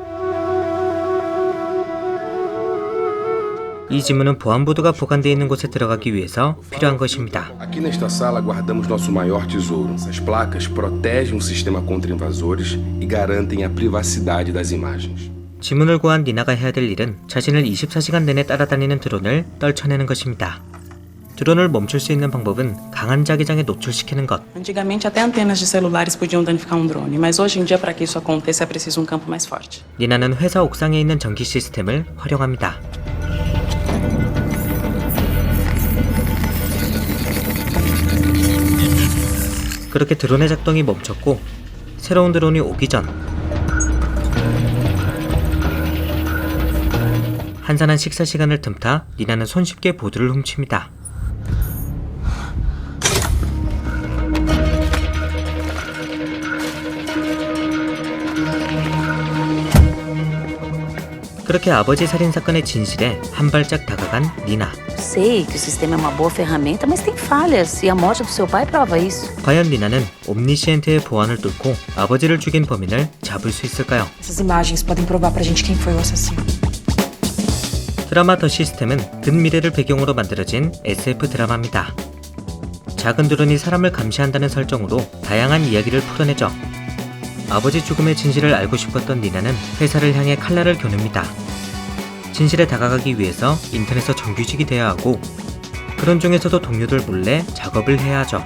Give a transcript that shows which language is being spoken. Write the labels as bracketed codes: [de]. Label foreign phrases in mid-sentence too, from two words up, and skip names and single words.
[ko] 이 지문은 보안보드가 보관되어 있는 곳에 들어가기 위해서 필요한 것입니다. [pt] Aqui nesta sala guardamos nosso maior tesouro. Essas placas protegem o sistema contra invasores e garantem a privacidade das imagens. [ko] 지문을 구한 니나가 해야 될 일은 자신을 24시간 내내 따라다니는 드론을 떨쳐내는 것입니다. 드론을 멈출 수 있는 방법은 강한 자기장에 노출시키는 것. [pt] Antigamente até antenas de celulares podiam danificar um drone, mas hoje em dia para que isso aconteça é preciso um campo mais forte. [ko] 니나는 회사 옥상에 있는 전기 시스템을 활용합니다. 그렇게 드론의 작동이 멈췄고 새로운 드론이 오기 전 한산한 식사 시간을 틈타 니나는 손쉽게 보드를 훔칩니다. 그렇게 아버지 살인사건의 진실에 한 발짝 다가간 니나. [pt] Sei que o sistema é uma boa ferramenta, mas tem falhas, e a morte do seu pai prova isso. [ko] 과연 니나는 옴니시엔트의 보안을 뚫고 아버지를 죽인 범인을 잡을 수 있을까요? [pt] Essas imagens podem provar pra gente quem foi o assassino. [ko] 드라마 더 시스템은 근미래를 배경으로 만들어진 SF 드라마입니다. 작은 드론이 사람을 감시한다는 설정으로 다양한 이야기를 풀어내죠. 아버지 죽음의 진실을 알고 싶었던 니나는 회사를 향해 칼날을 겨눕니다. 진실에 다가가기 위해서 인터넷에서 정규직이 돼야 하고 그런 중에서도 동료들 몰래 작업을 해야 하죠.